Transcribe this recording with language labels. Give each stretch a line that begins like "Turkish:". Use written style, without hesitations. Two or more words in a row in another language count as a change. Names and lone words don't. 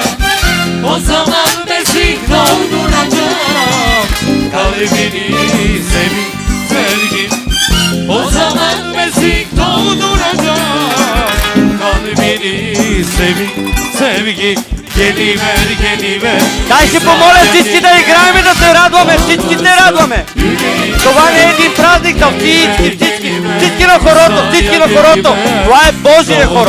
Turkish: O zaman Mesih dolduracak. Kalbini sevgi. O zaman Mesih dolduracak. Kalbini sevgi. Geliver.
Bulgarian: Дай ще помоля всички да играем и да се радваме, всички се радваме. Това не е един празник на всички на хорото, Това е Божие хоро.